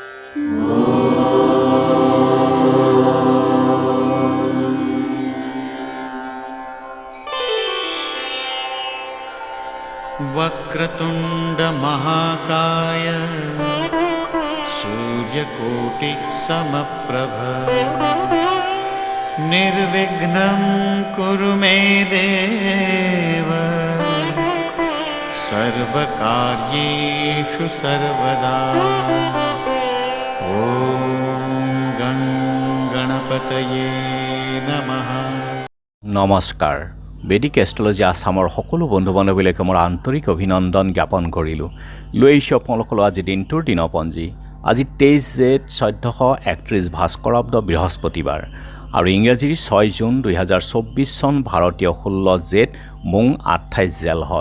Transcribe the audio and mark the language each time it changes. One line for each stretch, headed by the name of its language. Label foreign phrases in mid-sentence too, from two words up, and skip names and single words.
Sanskrit: वक्रतुंड महाकाय सूर्यकोटि समप्रभ निर्विघ्नं कुरु मे देव सर्वकार्येषु सर्वदा। ओम गणपतये नमः।
Assamese: নমস্কাৰ। বেদিক এষ্ট্ৰলজি আসামৰ সকলো বন্ধু বান্ধৱীলৈকে মোৰ আন্তৰিক অভিনন্দন জ্ঞাপন কৰিলোঁ। লৈ আহিছোঁ আপোনালোকলৈ আজি দিনটোৰ দিনপঞ্জী। আজি 23 জেঠ 1431 ভাস্কৰাব্দ বৃহস্পতিবাৰ আৰু ইংৰাজীৰ 6 জুন 2024 চন ভাৰতীয় 16 জেঠ মোং 28 জেলহদ।